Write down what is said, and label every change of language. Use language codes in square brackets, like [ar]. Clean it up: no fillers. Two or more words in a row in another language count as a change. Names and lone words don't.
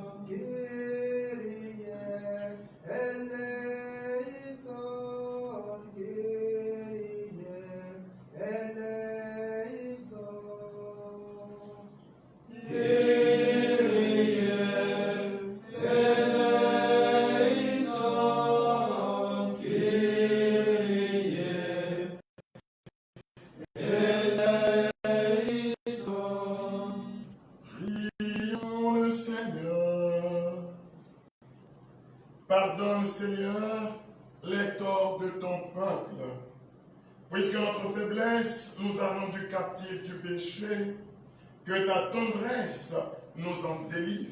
[el] Kyrie eleison, Kyrie eleison. Kyrie eleison, Kyrie eleison. [fr] Prions le Seigneur. Pardonne, Seigneur, les torts de ton peuple. Puisque notre faiblesse nous a rendus captifs du péché, que ta tendresse nous en délivre.